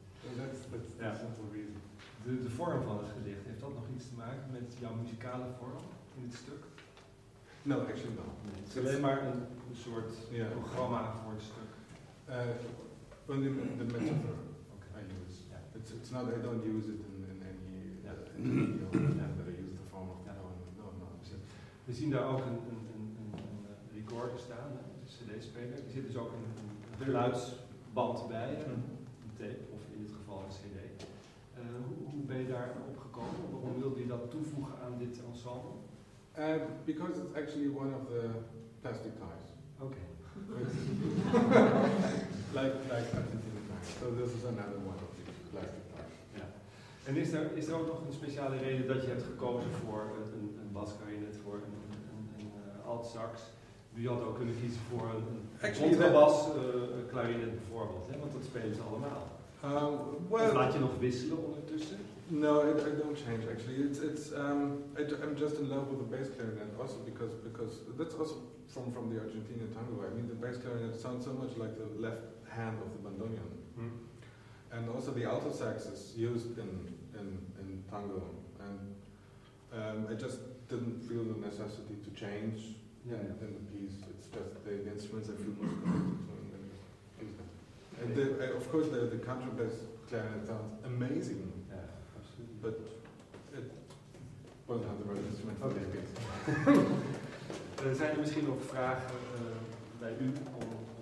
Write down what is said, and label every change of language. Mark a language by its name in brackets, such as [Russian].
[English] So that's the simple reason. [Dutch] De vorm van het gedicht, heeft dat nog iets te maken met jouw muzikale vorm in het stuk? [English] No, actually not. [Dutch] Nee, het is alleen maar een soort programma voor het stuk. [English] Only the metaphor I use. Yeah. It's not, I don't use it in any video, but I use the form of the poem. [Dutch] We zien daar ook een recorder staan, een cd-speler. Er zit dus ook een geluidsband bij, een tape, of in dit geval een cd. Hoe ben je daar op gekomen? Waarom wilde je dat toevoegen aan dit ensemble? [English] Because it's actually one of the plastic ties. Okay. like Argentine ties. So this is another one of the plastic ties. [Dutch] Ja. En is er ook nog een speciale reden dat je hebt gekozen voor een basklarinet, voor een alt sax? Je had ook kunnen kiezen voor een contrabas klarinet bijvoorbeeld, hè? Want dat spelen ze allemaal. Laat je nog wisselen ondertussen? [English] No, I don't change actually. I'm just in love with the bass clarinet also because that's also from the Argentinian tango. I mean the bass clarinet sounds so much like the left hand of the bandoneon, and also the alto sax is used in tango. And I just didn't feel the necessity to change in the piece. It's just the instruments I feel most comfortable. And of course the contrabass clarinet sounds amazing. Yeah, absolutely. But it wasn't the right instrument for this piece. [Dutch] Zijn er misschien nog vragen bij u om